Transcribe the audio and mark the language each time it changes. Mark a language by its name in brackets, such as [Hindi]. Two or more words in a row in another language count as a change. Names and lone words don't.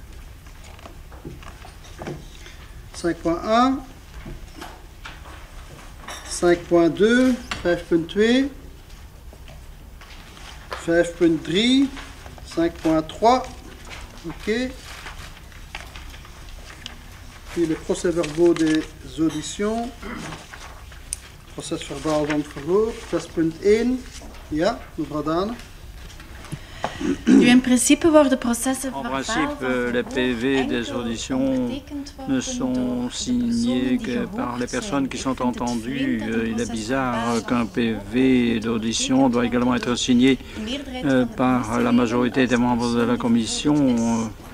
[French] 5.1, 5.2, 5.2, 5.3, 5.3, ok. Puis les procès-verbaux des auditions. [Dutch] Procesverbaal van het verhoor. 6.1. Ja, mevrouw Dane. In principe worden processen [French] En principe, les PV des auditions ne sont signés que par les personnes qui sont entendues. Il est bizarre qu'un PV d'audition doit également être signé par la majorité des membres de la commission.